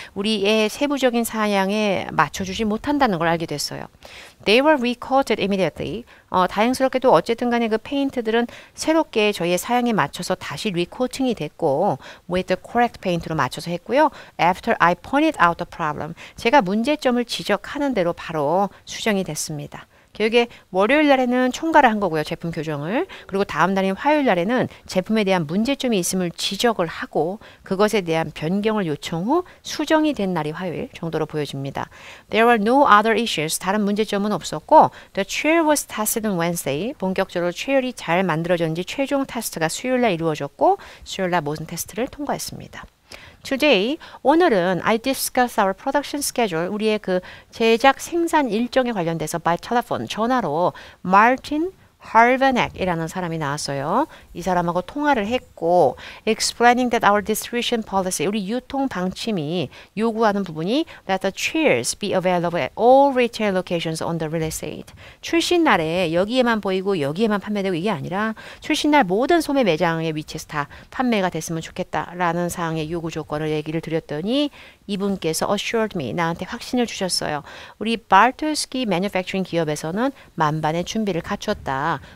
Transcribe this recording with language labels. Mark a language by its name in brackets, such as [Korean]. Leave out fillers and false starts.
[Korean] 우리의 세부적인 사양에 맞춰주지 못한다는 걸 알게 됐어요. [English] They were recoated immediately. [Korean] 다행스럽게도 어쨌든 간에 그 페인트들은 새롭게 저희의 사양에 맞춰서 다시 리코팅이 됐고 [English] with the correct paint [Korean] 로 맞춰서 했고요. [English] After I pointed out the problem. [Korean] 제가 문제점을 지적하는 대로 바로 수정이 됐습니다. 결국에 월요일 날에는 총괄을 한 거고요. 제품 교정을. 그리고 다음 날인 화요일 날에는 제품에 대한 문제점이 있음을 지적을 하고 그것에 대한 변경을 요청 후 수정이 된 날이 화요일 정도로 보여집니다. [English] There were no other issues. [Korean] 다른 문제점은 없었고 [English] The chair was tested on Wednesday. [Korean] 본격적으로 체어이 잘 만들어졌는지 최종 테스트가 수요일 날 이루어졌고 수요일 날 모든 테스트를 통과했습니다. Today, 오늘은 [English] I discuss our production schedule, [Korean] 우리의 그 제작 생산 일정에 관련돼서 [English] by telephone, [Korean] 전화로 Martin Harvanek 이라는 사람이 나왔어요. 이 사람하고 통화를 했고 [English] explaining that our distribution policy, [Korean] 우리 유통 방침이 요구하는 부분이 [English] that the chairs be available at all retail locations on the real estate. [Korean] 출신 날에 여기에만 보이고 여기에만 판매되고 이게 아니라 출신 날 모든 소매 매장의 위치에서 다 판매가 됐으면 좋겠다라는 사항의 요구 조건을 얘기를 드렸더니 이분께서 [English] assured me, [Korean] 나한테 확신을 주셨어요. 우리 Bartowski Manufacturing 기업에서는 만반의 준비를 갖췄다.